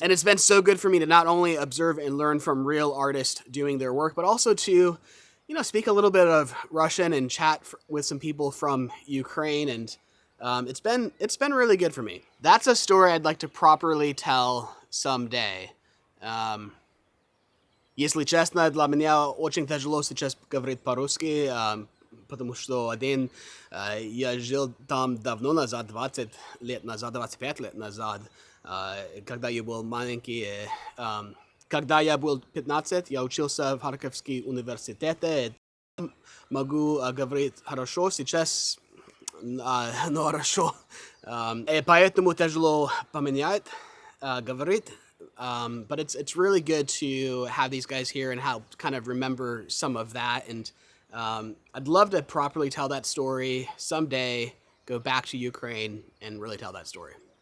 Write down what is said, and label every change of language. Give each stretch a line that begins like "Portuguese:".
English: And it's been so good for me to not only observe and learn from real artists doing their work, but also to, speak a little bit of Russian and chat with some people from Ukraine. And it's been really good for me. That's a story I'd like to properly tell someday.
Russian: Если честно, для меня очень тяжело сейчас говорить по-русски, потому что я жил там давно назад, 20 лет назад, 25 лет назад, когда я был маленький. Когда я был 15, я учился в Харьковском университете. Могу говорить хорошо, сейчас хорошо. Поэтому тяжело поменять.
English: But it's really good to have these guys here and help kind of remember some of that. And I'd love to properly tell that story someday, go back to Ukraine and really tell that story.